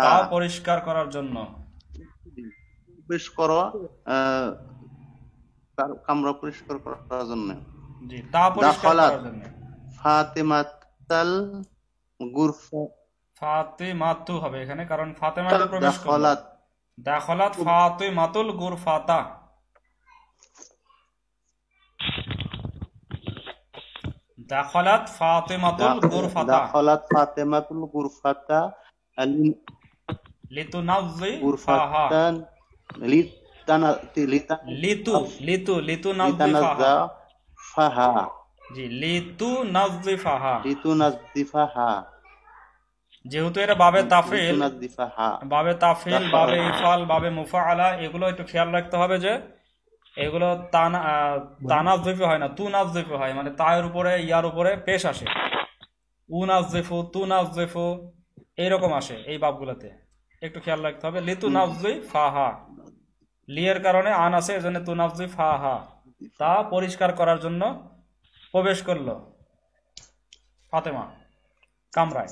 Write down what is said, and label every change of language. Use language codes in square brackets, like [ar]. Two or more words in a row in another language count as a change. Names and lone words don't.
[bn] তা পরিষ্কার করার জন্য। প্রবেশ করো কামরা পরিষ্কার করার জন্য। জি, তা পরিষ্কার দাখালাত করার জন্য। [ar] فاطمة الغرفة [bn] ফাতিমাতু হবে এখানে, কারণ ফাতেমাতে প্রবেশ করলো। [ar] দাখালাত دخلت فاطمة الغرفة. دخلت فاطمة الغرفة دخلت فاطمة الغرفة লিতুনাযফিহা, গুরফাতান লিতুনাযফিহা। ফাহা [bn] জি, লিতুনাযফিহা। [ar] লিতুনাজ্জিফাহা [bn] যেহেতু এটা বাবে তাফিল, [ar] লিতুনাজ্জিফাহা باب تفعيل، باب إفعال، باب مفاعلة, [bn] এগুলো একটু খেয়াল রাখতে হবে যে এগুলো তানাযফি হয় না, তুনাযফি হয়, মানে তায়ের উপরে ইয়ার উপরে পেশ আসে। উনাযফু, তুনাযফু এইরকম আসে এই বাবগুলোতে, একটু খেয়াল রাখতে হবে। লিতুনাযফিহা, লিয়ের কারণে আন আছে, এজন্য তুনাযফিহা, তা পরিষ্কার করার জন্য প্রবেশ করলো ফাতেমা কামরায়।